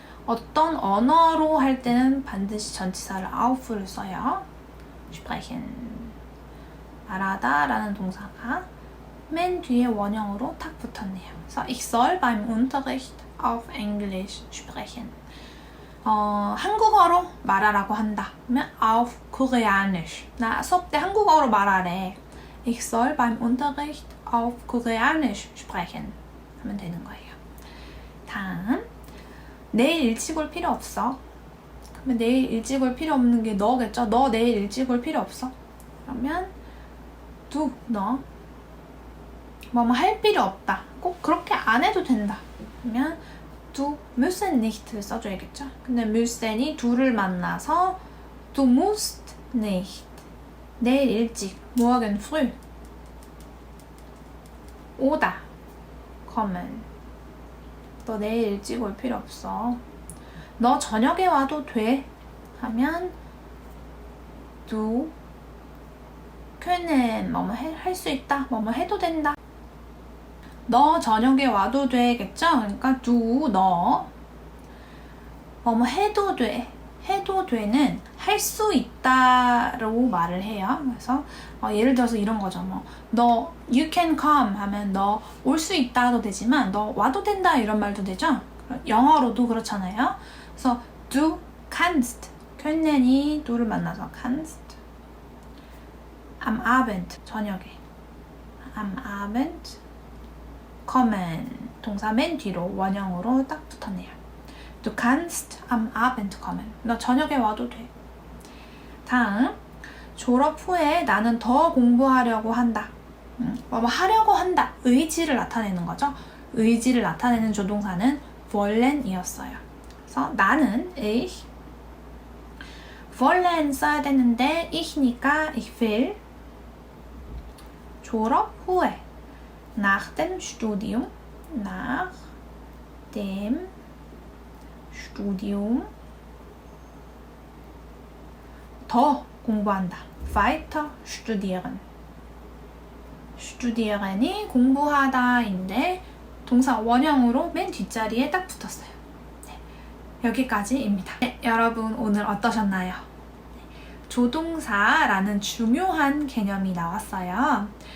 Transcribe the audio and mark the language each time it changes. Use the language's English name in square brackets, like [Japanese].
[Korean] 어떤 언어로 할 때는 반드시 전치사를 auf를 써요. [German] sprechen. [Korean] 말하다 라는 동사가 맨 뒤에 원형으로 탁 붙었네요. 그래서 [German] ich soll beim Unterricht auf Englisch sprechen. [Korean] 한국어로 말하라고 한다. 그러면 [German] auf Koreanisch. [Korean] 나 수업 때 한국어로 말하래. [German] Ich soll beim Unterricht auf Koreanisch sprechen. [Korean] 하면 되는 거예요. 다음. 내일 일찍 올 필요 없어. 그러면 내일 일찍 올 필요 없는 게 너겠죠? 너 내일 일찍 올 필요 없어. 그러면 du, 너. 뭐뭐 할 필요 없다. 꼭 그렇게 안 해도 된다. 그러면 [German] du müssen nicht [Korean] 를 써줘야겠죠? 근데 [German] müssen이 du를 만나서 du musst nicht. [Korean] 내일 일찍, [German] morgen früh. [Korean] 오다, kommen. 너 내일 일찍 올 필요 없어. 너 저녁에 와도 돼. 하면 du können 뭐뭐 할 수 있다. 뭐뭐 해도 된다. 너 저녁에 와도 되겠죠? 그러니까 du 너 뭐뭐 해도 돼. 해도 돼는 할 수 있다라고 말을 해요. 그래서 예를 들어서 이런 거죠. 너 [English] you can come [Korean] 하면 너 올 수 있다도 되지만 너 와도 된다 이런 말도 되죠. 영어로도 그렇잖아요. 그래서 du kannst können이 du를 만나서 kannst am Abend 저녁에 [German] am Abend kommen [Korean] 동사 맨 뒤로 원형으로 딱 붙었네요. [German] Du kannst am Abend kommen. [Korean] 너 저녁에 와도 돼. 다음, 졸업 후에 나는 더 공부하려고 한다. 뭐 하려고 한다. 의지를 나타내는 거죠. 의지를 나타내는 조동사는 wollen이었어요. 그래서 나는 ich wollen 써야 되는데 ich니까 ich will 졸업 후에 [German] nach dem Studium [Korean] nach dem Studium 더 공부한다. [German] weiter studieren. [Korean] studieren이 공부하다인데 동사 원형으로 맨 뒷자리에 딱 붙었어요. 네, 여기까지입니다. 네, 여러분 오늘 어떠셨나요? 조동사라는 중요한 개념이 나왔어요.